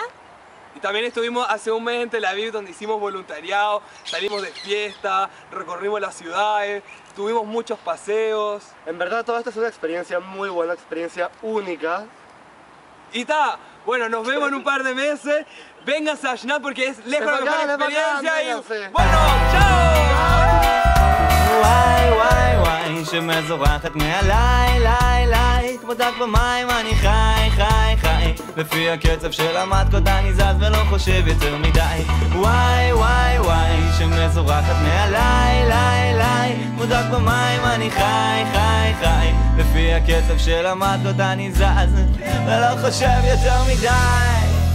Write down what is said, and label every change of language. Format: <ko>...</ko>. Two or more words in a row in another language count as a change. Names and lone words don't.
<es>Y también estuvimos hace un mes en Tel Aviv donde hicimos voluntariado, salimos de fiesta, recorrimos las ciudades, tuvimos muchos paseos. En verdad toda esta es una experiencia muy buena, experiencia única. Y está, bueno, nos vemos en un par de meses. Vénganse a Shnat porque es lejos de la mejor experiencia. Y bueno, chao.</es> <he>וואי וואי וואי שמזורחת מעליי ליי ליי כמו דג במים אני חי חי חי לפי הקצב של המתקות אני זז ולא חושב יותר מדי וואי וואי וואי שמזורחת מעליי ליי ליי כמו דג במים אני חי חי חי לפי הקצב של המתקות אני זז ולא חושב יותר מדי</he>